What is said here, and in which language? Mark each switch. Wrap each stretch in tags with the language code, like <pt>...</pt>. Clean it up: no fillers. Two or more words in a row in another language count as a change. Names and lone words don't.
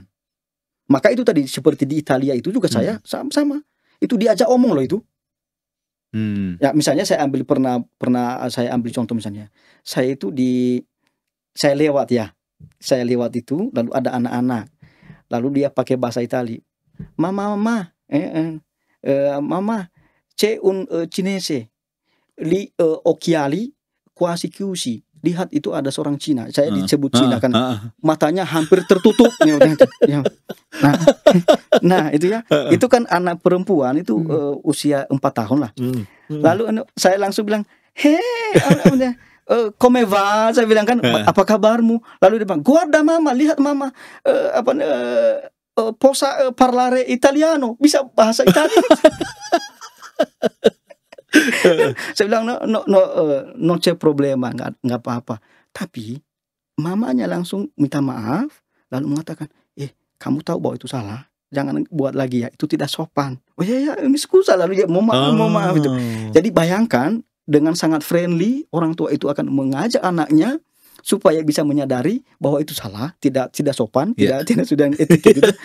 <id>Maka itu tadi seperti di Italia itu juga saya sama. Itu diajak omong loh itu. Ya, misalnya saya pernah saya ambil contoh misalnya. Saya lewat itu lalu ada anak-anak. Lalu dia pakai bahasa Itali. Mama,</id> <it>c'è un cinese li occhiali quasi chiusi.</it> <id>Lihat, itu ada seorang Cina. Saya disebut Cina kan. Matanya hampir tertutup. Nah, itu ya. Itu kan anak perempuan itu usia 4 tahun lah. Lalu saya langsung bilang,</id> <it>come va?</it> <id>Saya bilang kan, apa kabarmu? Lalu dia bilang,</id> <it>guarda mama,</it> <id>lihat mama,</id> <it>posa parlare italiano,</it> <id>bisa bahasa Italia. Saya bilang</id> <it>no c'è problema,</it> <id>nggak apa-apa. Tapi mamanya langsung minta maaf, lalu mengatakan, kamu tahu bahwa itu salah, jangan buat lagi ya, itu tidak sopan. Oh ya, ini skusa, lalu dia mau maaf itu. Jadi bayangkan, dengan sangat friendly orang tua itu akan mengajak anaknya supaya bisa menyadari bahwa itu salah, tidak sopan, tidak sudah etika gitu.</id>